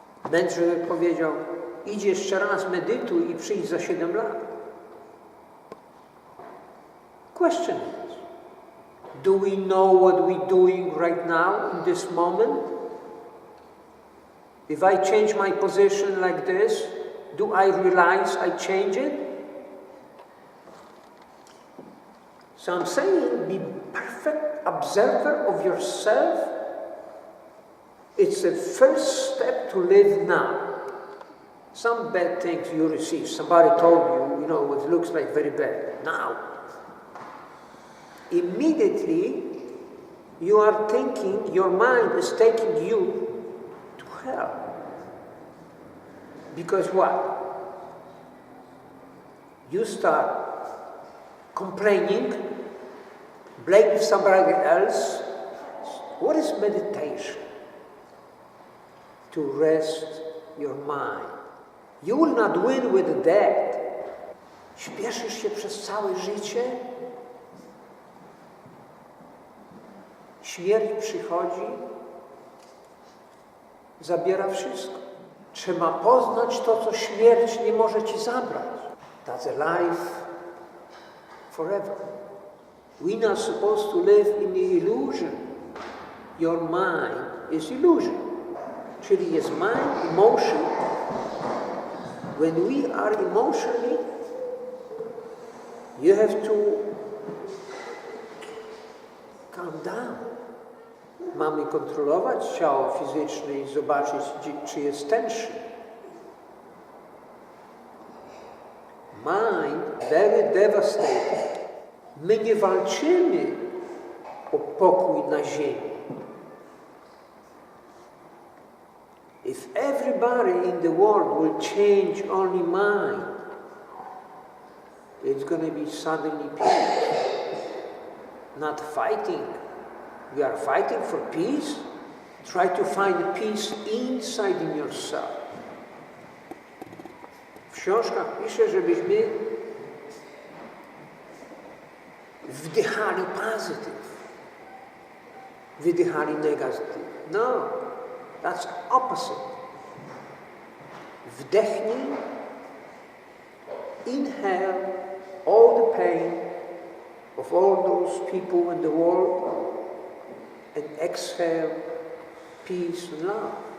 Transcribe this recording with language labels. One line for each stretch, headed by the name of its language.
Polish: Mędrzec powiedział, idź jeszcze raz, medytuj i przyjdź za 7 lat.
English: Question is, do we know what we're doing right now in this moment? If I change my position like this, do I realize I change it? So I'm saying, be perfect observer of yourself. It's the first step to live now. Some bad things you receive, somebody told you, it looks like very bad. Now, immediately you are thinking, your mind is taking you to hell. Because what? You start complaining, blaming somebody else. What is meditation? To rest your mind. You will not win with the dead.
Polish: Śpieszysz się przez całe życie. Śmierć przychodzi, zabiera wszystko. Trzeba poznać to, co śmierć nie może ci zabrać.
English: That's a life forever. We are supposed to live in the illusion. Your mind is illusion.
Polish: Czyli jest
English: mind, emotion. When we are emotionally, you have to calm down.
Polish: Mamy kontrolować ciało fizyczne i zobaczyć, czy jest tension.
English: Mind very devastating.
Polish: My nie walczymy o pokój na ziemi.
English: everybody in the world will change only mind, it's going to be suddenly peace. Not fighting. We are fighting for peace. Try to find peace inside in yourself.
Polish: W książkach pisze, żebyśmy wdychali pozytyw, wydychali negatyw.
English: No, that's opposite.
Polish: Wdechnij,
English: inhale all the pain of all those people in the world and exhale peace and love.